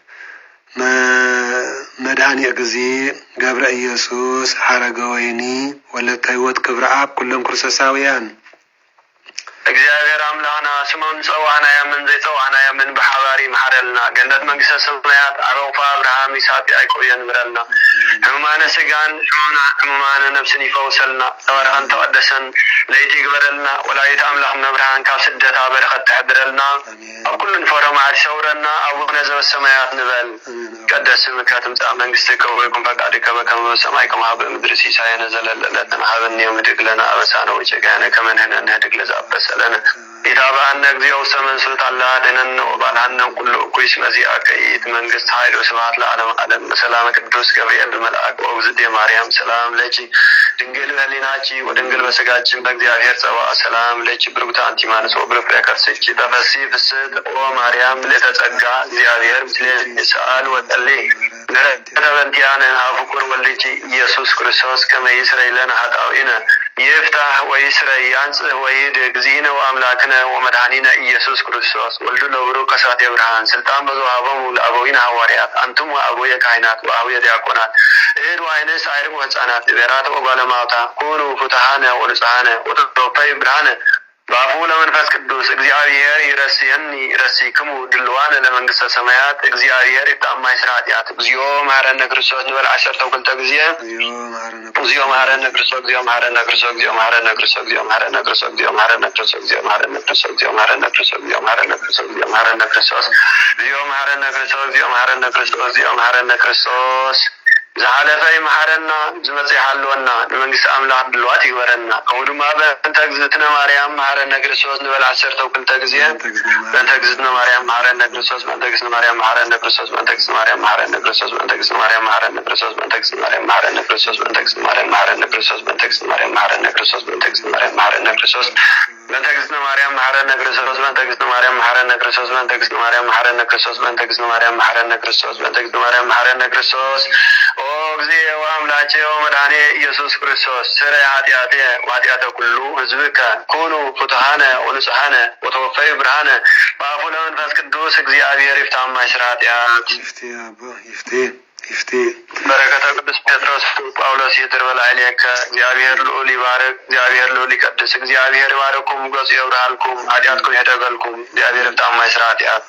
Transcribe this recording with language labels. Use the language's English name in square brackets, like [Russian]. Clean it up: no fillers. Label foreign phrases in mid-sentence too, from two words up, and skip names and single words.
[Tigrinya] መድኃኒ እግዚእ ገብረ ኢየሱስ ሐረገ ወይኒ ወለተ ሕይወት ክብረ አብ ኩሎም ክርስቶሳውያን እግዚአብሔር አምላኽና ስሞም ጸዋዕና ያምን ዘይጸዋዕና ያምን በሓባሪ መሐረልና። ገነት [Geez] መንግስተ ሰማያት [Tigrinya] አረውፋ አብርሃም ይስሐቅ ያዕቆብ የንብረልና። ሕሙማነ ስጋን ሕሙማነ ነፍስን ይፈውሰልና። ተባረኸን ተቀደሰን ለይቲ ይግበረልና። ወላዲት አምላኽ መብርሃን ካብ ስደታ በረኸት ተሕድረልና። ኣብ ኩሉ ንፈሮ መዓድ ይሰውረና። [Geez] አቡነ ዘበሰማያት ንበል ቀደስ ስምከ ትምጻእ መንግስትከ ወይኩን ፈቃድከ በከመ በሰማይ ከማሁ በምድር ሲሳየነ ዘለለዕለትነ ሀበነ ዮም ህድግ ለነ አበሳነ ወጌጋየነ ከመ ንሕነኒ ንህድግ ለዘአበሰ ለነ ኢታብአነ እግዚኦ ሰመን ስልጣን ለአድነን ወባልሃነ ኩሉ እኩይስ መዚአከ ኢት መንግስት ኃይል ወስብሐት ለዓለመ ዓለም በሰላም ቅዱስ ገብርኤል መልአክ ወእግዝእቴ ማርያም ሰላም ለኪ ድንግል በሕሊናኪ ወድንግል በሥጋኪ በእግዚአብሔር ጸባእ ሰላም ለኪ ብርክት አንቲ እምአንስት ወብሩክ ከርሥኪ ተፈሥሒ ፍስሕት ኦ ማርያም ምልዕተ ጸጋ እግዚአብሔር ምስሌኪ ሰአል ወጸሊ በእንቲአነ ኀብ ፍቁር ወልድኪ ኢየሱስ ክርስቶስ ከመ ይስረይ ለነ ኃጣውኢነ ይፍታሕ ወይስረይ ያንጽሕ ወይህድግ እግዚእነ ወአምላክነ ወመድኃኒነ ኢየሱስ ክርስቶስ ወልዱ ለብሩክ ከሳቴ ብርሃን ስልጣን በዘወሃቦሙ ለአበዊነ ሐዋርያት አንቱም ወአበውየ ካህናት ወአበውየ ዲያቆናት እህድ ወአይንስት አዕርጉ ሕፃናት ብሔራት ወጓለማውታ ኩኑ ፍቱሐነ ወንጹሐነ ወተወፈዩ ብርሃነ በአፉ ለመንፈስ ቅዱስ እግዚአብሔር ይረስየኒ ይረሲክሙ ድልዋነ ለመንግስተ ሰማያት እግዚአብሔር ይጣማይ ስራ ኃጢአት እግዚኦ መሐረነ ክርስቶስ ንበል 12 ጊዜ እግዚኦ መሐረነ ክርስቶስ እግዚኦ መሐረነ ክርስቶስ እግዚኦ መሐረነ ክርስቶስ እግዚኦ መሐረነ ክርስቶስ እግዚኦ መሐረነ ክርስቶስ እግዚኦ መሐረነ ክርስቶስ እግዚኦ መሐረነ ክርስቶስ እግዚኦ መሐረነ ክርስቶስ እግዚኦ መሐረነ ክርስቶስ እግዚኦ መሐረነ ክርስቶስ እግዚኦ መሐረነ ክርስቶስ እግዚኦ መሐረነ ክርስቶስ [Tigrinya] ዝሓለፈ ይመሐረና ዝመጽእ ይሓልወና ንመንግስቲ ኣምላኽ ድልዋት ይግበረና። ከምኡ ድማ [Geez] በእንተ እግዝእትነ ማርያም መሐረነ ክርስቶስ ንበል 12 ጊዜ በእንተ እግዝእትነ ማርያም መሐረነ ክርስቶስ በእንተ እግዝእትነ ማርያም መሐረነ ክርስቶስ በእንተ እግዝእትነ ማርያም መሐረነ ክርስቶስ በእንተ እግዝእትነ ማርያም መሐረነ ክርስቶስ በእንተ እግዝእትነ ማርያም መሐረነ ክርስቶስ በእንተ እግዝእትነ ማርያም መሐረነ ክርስቶስ በእንተ እግዝእትነ ማርያም መሐረነ ክርስቶስ በእንተ እግዝእትነ ማርያም መሐረነ ክርስቶስ በእንተ እግዝእትነ ማርያም መሐረነ ክርስቶስ በእንተ እግዝእትነ ማርያም መሐረነ ክርስቶስ በእንተ እግዝእትነ ማርያም መሐረነ ክርስቶስ በእንተ እግዝእትነ ማርያም መሐረነ ክርስቶስ በእንተ እግዝእትነ ማርያም መሐረነ ክርስቶስ ኦ እግዚእ ወአምላኬ ወመድኃኔ ኢየሱስ ክርስቶስ ስረይ ኃጢአቴ ወኃጢአተ ኩሉ ሕዝብከ ኩኑ ፍቱሐነ ወንጹሐነ ወተወፈዩ ብርሃነ በአፉ ለመንፈስ ቅዱስ እግዚአብሔር ይፍታ ማይስራ ኃጢአት ይፍቴ በረከተ ቅዱስ ጴጥሮስ ጳውሎስ ይድር በላዕሌከ እግዚአብሔር ልዑል ይባርክ እግዚአብሔር ልዑል ይቀድስ እግዚአብሔር ይባርኩም ገጹ ይብርሃልኩም ኃጢአትኩም ይደገልኩም እግዚአብሔር ይፍታ ማይስራ ኃጢአት